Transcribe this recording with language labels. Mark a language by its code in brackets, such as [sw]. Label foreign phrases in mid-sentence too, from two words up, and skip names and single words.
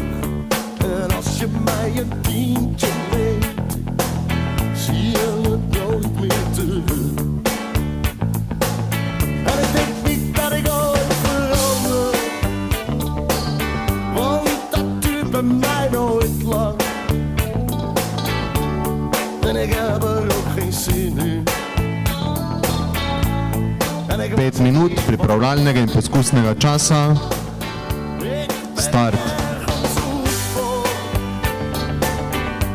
[nl] En als je mij een tientje leent, zie je het nooit meer terug. En ik denk niet dat ik ooit verander, want dat duurt bij mij nooit lang. En ik heb er ook geen zin in. [sl] 5 minut pripravljalnega in poskusnega časa. Start.